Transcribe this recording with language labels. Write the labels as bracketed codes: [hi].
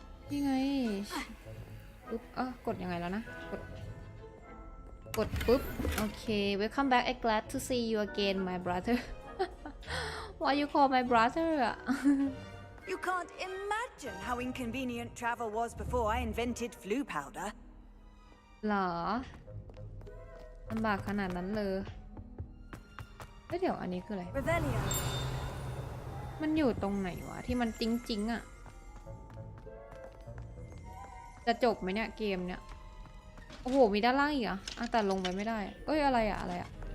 [th] นี่ไงปุ๊บกดยังไงแล้วนะกดปุ๊บโอเค [en] welcome back I'm glad to see you again my brother [th] why you call my brother อะ [en] You can't imagine how inconvenient travel was before I invented flu powder [th] หรอลำบากขนาดนั้นเลยเดี๋ยวอันนี้คืออะไร [en] Rebellion [th] มันอยู่ตรงไหนวะที่มันจริงอะจะจบไหมเนี่ยเกมเนี่ยโอ้โหมีด้านล่างอีกแต่ลงไปไม่ได้อะไรอะ